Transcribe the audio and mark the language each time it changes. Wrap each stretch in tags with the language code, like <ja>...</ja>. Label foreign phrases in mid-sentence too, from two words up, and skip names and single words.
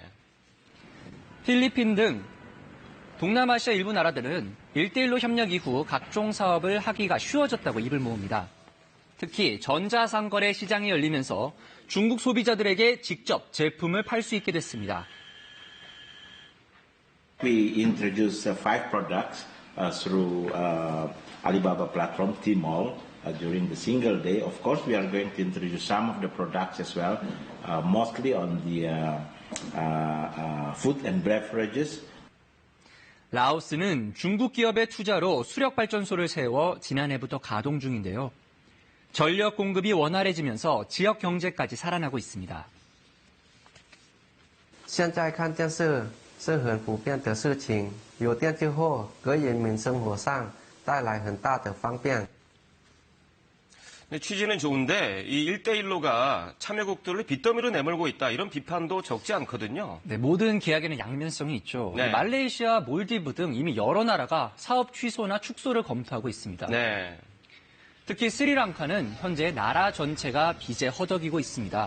<ko>필리핀 등 동남아시아 일부 나라들은 1대1로 협력 이후 각종 사업을 하기가 쉬워졌다고 입을 모읍니다. 특히 전자상거래 시장이 열리면서 중국 소비자들에게 직접 제품을 팔 수 있게 됐습니다.</ko> <en>We introduced 5 products through Alibaba platform Tmall during the single day. Of course, we are going to introduce some of the products as well, mostly on the food and beverages.</en> <ko>라오스는 중국 기업의 투자로 수력발전소를 세워 지난해부터 가동 중인데요. 전력 공급이 원활해지면서 지역 경제까지 살아나고 있습니다.</ko> <zh>现在看电视是很普遍的事情，有电之后，给人民生活上带来很大的方便。</zh> <ko>네, 취지는 좋은데 이 1대1로가 참여국들을 빚더미로 내몰고 있다 이런 비판도 적지 않거든요. 네, 모든 계약에는 양면성이 있죠. 네. 말레이시아, 몰디브 등 이미 여러 나라가 사업 취소나 축소를 검토하고 있습니다. 네. 특히 스리랑카는 현재 나라 전체가 빚에 허덕이고 있습니다.</ko>